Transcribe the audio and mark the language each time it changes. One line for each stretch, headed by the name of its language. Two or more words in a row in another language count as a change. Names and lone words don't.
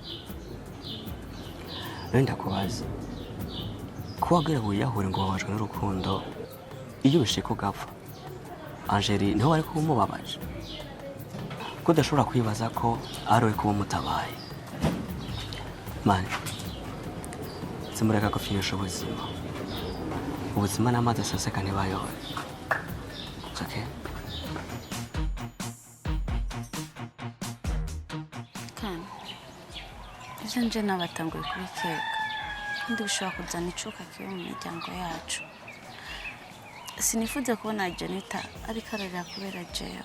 Rundi: Wenda kubaza ko wagera wiyahure ngo babajwe n'urukundo, iyo bishika ugapfa Angel niho wari kumubabaje, ko udashobora kwibaza ko ari we kuba mutabaye. Mani, simureka kufinisha ubuzima. Ubuzima n'amazi aseseka ntibayobore.
English: It's okay?
Rundi: Kandi ivyo nje nabatanguye kubikeka, kandi bishobora kuzana icuka kibi mu miryango yacu. Sinifuza kubona Janita ariko ararira kubera jewe.